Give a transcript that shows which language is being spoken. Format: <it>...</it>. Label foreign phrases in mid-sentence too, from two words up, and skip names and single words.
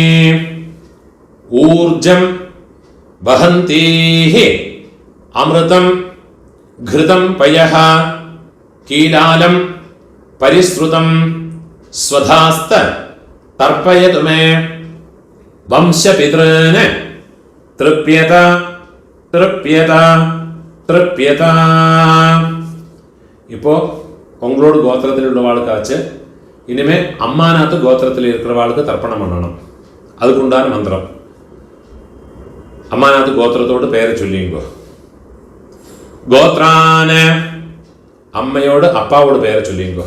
<sa>ഊർജം വഹന്തീഃ അമൃതം ഘൃതം പയഃ കീലാലം പരിശ്രുതം സ്വധാസ്ത തർപ്പയതു മേ. വംശപിതॄൻ തൃപ്യത തൃപ്യത തൃപ്യത.</sa> <ta>இப்போ உங்களோட கோத்திரத்தில் உள்ளவாளுக்காச்சு இனிமே அம்மாநாத்து கோத்திரத்தில் இருக்கிறவாளுக்கு தர்ப்பணம் பண்ணணும். அதுக்குண்டான மந்திரம். அம்மாநாத்து கோத்திரத்தோடு பெயரை சொல்லிங்கோ. கோத்ரான அம்மையோடு அப்பாவோட பெயரை சொல்லிங்கோ.</ta>